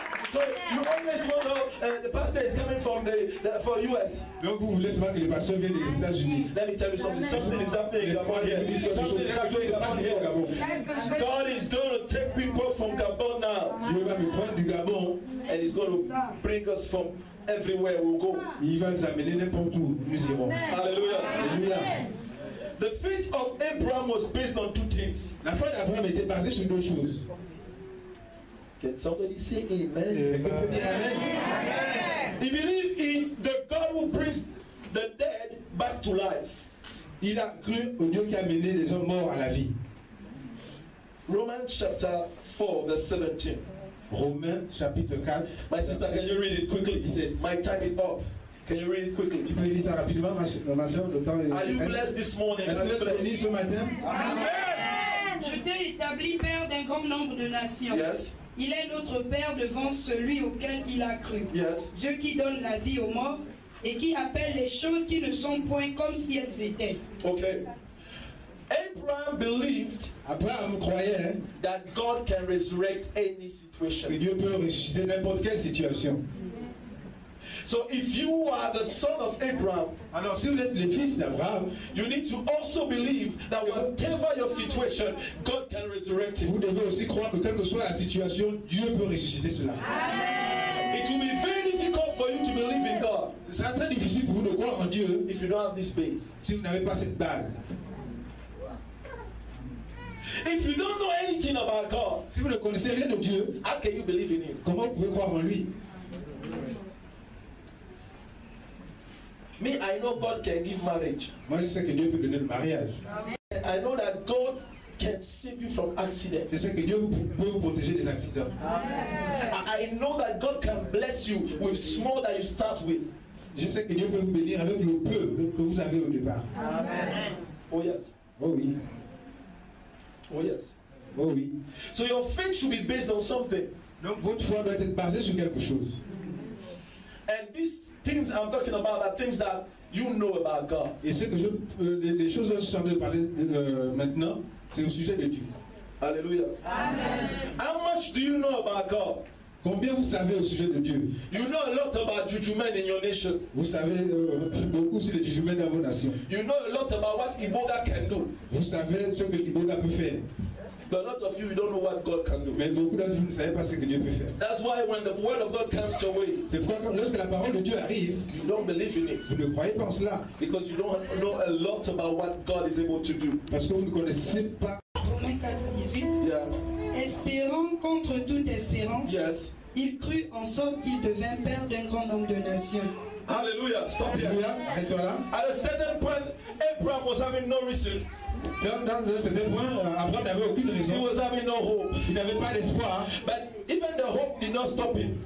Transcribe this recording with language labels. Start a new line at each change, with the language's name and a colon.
English: So you always want to, the pastor is coming from for US.
French: Donc vous voulez seulement que le pasteur vienne des États-Unis.
English: Let me tell you something. Something is happening in Gabon here. Something is happening in Gabon here. God is going to take people from Gabon now,
French: Dieu va me prendre du Gabon.
English: and He's going to bring us from everywhere we'll go.
French: Il va nous amener n'importe où nous irons.
English: Hallelujah.
French: Alléluia.
English: The faith of Abraham was based on two things.
French: La foi d'Abraham était basée sur deux choses.
English: Can somebody say amen?
French: Quelqu'un peut dire amen?
English: He believed in the God who brings the dead back to life.
French: Il a cru au Dieu qui a mené les hommes morts à la vie.
English: Romans chapter 4 verse 17.
French: Romains chapitre 4.
English: My sister, can you read it quickly? He said, my time is up. Can you read it quickly?
French: Tu peux lire ça rapidement, ma soeur, le temps est...
English: Are you blessed this morning?
French: Est-ce
English: Are
French: que
English: you
French: vous êtes bénis
English: blessed?
French: ce matin? Je t'ai établi père d'un grand nombre de nations.
English: Yes,
French: Il est notre père devant celui auquel il a cru.
English: yes.
French: Dieu qui donne la vie aux morts et qui appelle les choses qui ne sont point comme si elles étaient.
English: Okay. Abraham believed
French: Abraham croyait hein,
English: that God can resurrect any
French: que
English: situation.
French: Dieu peut ressusciter n'importe quelle situation.
English: So if you are the son of Abraham,
French: Alors si vous êtes les fils d'Abraham,
English: you need to also believe that whatever your situation, God can resurrect
French: vous
English: it.
French: devez aussi croire que quelle que soit la situation, Dieu peut ressusciter cela.
English: It will be very difficult for you to believe in God
French: Ce sera très difficile pour vous de croire en Dieu
English: if you don't have this base.
French: si vous n'avez pas cette base.
English: If you don't know anything about God,
French: Si vous ne connaissez rien de Dieu,
English: how can you believe in Him?
French: comment vous pouvez croire en lui?
English: Me, I know God can give marriage.
French: Moi je sais que Dieu peut donner le mariage.
English: I know that God can save you from accidents.
French: Je sais que Dieu peut vous protéger des accidents.
English: I know that God can bless you with small that you start with.
French: Je sais que Dieu peut vous bénir avec le peu que vous avez au départ.
English: Oh yes.
French: Oh oui.
English: Oh yes.
French: Oh oui.
English: So your faith should be based on something.
French: Donc votre foi doit être basée sur quelque chose.
English: And these things I'm talking about are things that you know about God.
French: Et ce que les choses dont je suis en train de parler maintenant, c'est au sujet de Dieu.
English: Hallelujah. Amen. How much do you know about God?
French: Combien vous savez au sujet de Dieu?
English: You know a lot about juju men in your nation.
French: Vous savez beaucoup sur les juju men dans vos nations.
English: You know a lot about what Iboga can do.
French: Vous savez ce que Iboga peut faire.
English: But a lot of you don't know what God can do.
French: Mais beaucoup d'entre vous ne savez pas ce que Dieu peut faire.
English: That's why when the word of God comes your way,
French: c'est pourquoi lorsque la parole de Dieu arrive,
English: you don't believe in it.
French: Vous ne croyez pas en cela.
English: Because you don't know a lot about what God is able to do.
French: Parce que vous ne connaissez pas. Romains 4, 18.
English: Yeah.
French: Espérant contre toute espérance.
English: Yes.
French: Il crut en sorte qu'il devint père d'un grand nombre de nations.
English: Hallelujah. Stop here.
French: Arrête-toi là.
English: At a certain point, Abraham was having no reason.
French: Dans un certain point, Abraham n'avait aucune raison.
English: He was having no hope.
French: Il n'avait pas d'espoir.
English: But even the hope did not stop him.